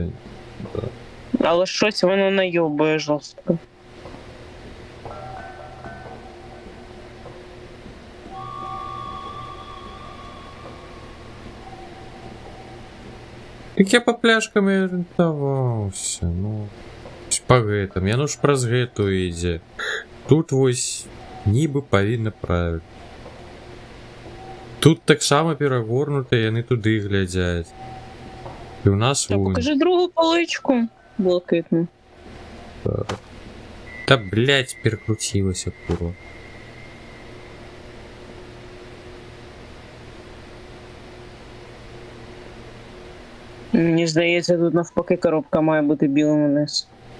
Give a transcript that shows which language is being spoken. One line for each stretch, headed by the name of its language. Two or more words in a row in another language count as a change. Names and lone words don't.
Ukrainian: Але щось воно найобує жорстко. Так я по пляшкам і орієнтувався, ну.
Belarusian: По гэтым, яно ж праз гэту ідзе. Тут вось нібы павінна правильно. Тут таксама перагорнута, яны туды глядзяць. І ў нас
Ukrainian: Та покажи другу поличку блакитну. Та, блядь, перекрутилася, курва. Мені здається, тут навпаки коробка має бути білим вниз.